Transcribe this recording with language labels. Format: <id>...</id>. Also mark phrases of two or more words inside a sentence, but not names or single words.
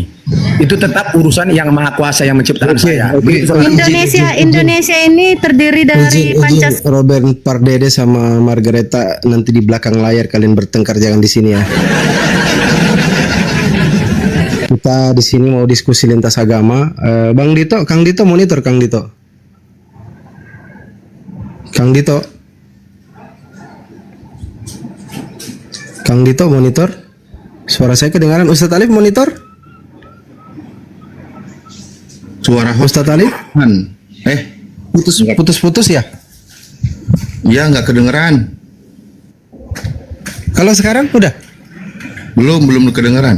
<id>Itu tetap urusan yang maha kuasa yang menciptakan saya. Begitu, saudara. Indonesia ini terdiri dari Pancasila. Robert Pardede sama Margareta nanti di belakang layar kalian bertengkar, jangan di sini ya. Kita di sini mau diskusi lintas agama. Bang Dito, Kang Dito monitor, Kang Dito. Kang Dito. Kang Dito monitor. Suara saya kedengaran. Ustadz Alif monitor. Suara Ustadz Alif. Putus-putus ya? Ya nggak kedengeran. Kalau sekarang udah? Belum kedengeran.</id>